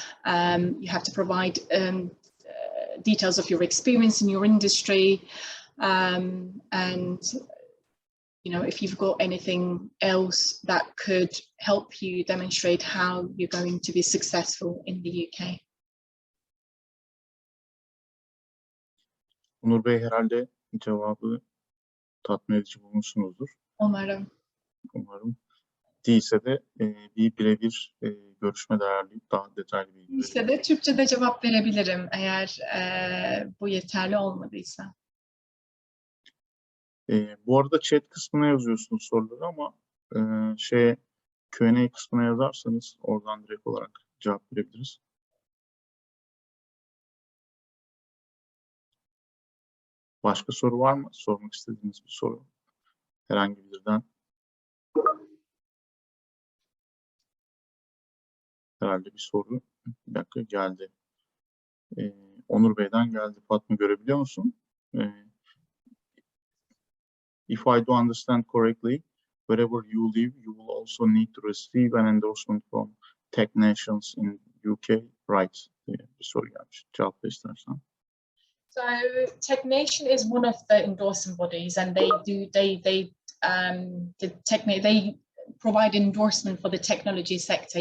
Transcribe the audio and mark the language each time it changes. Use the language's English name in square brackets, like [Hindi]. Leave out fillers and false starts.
[English] You have to provide details of your experience in your industry. And, if you've got anything else that could help you demonstrate how you're going to be successful in the UK. [Turkish] Onur Bey, herhalde cevabı tatmin edici bulmuşsunuzdur. Umarım. Değilse de bir birebir görüşme değerleyip daha detaylı bilgi verebilirim. Değilse de Türkçe'de cevap verebilirim eğer bu yeterli olmadıysa. Bu arada chat kısmına yazıyorsunuz soruları ama Q&A kısmına yazarsanız oradan direkt olarak cevap verebiliriz. Başka soru var mı? Sormak istediğiniz bir soru. Herhangi birinden. Herhalde bir soru. Bir dakika, geldi. Onur Bey'den geldi. Fatma, görebiliyor musun? [English] If I do understand correctly, wherever you live, you will also need to receive an endorsement from Tech Nations in UK, right? [Turkish] Bir soru gelmiş. Cevap istersen. [English] So TechNation is one of the endorsing bodies, and they provide endorsement for the technology sector.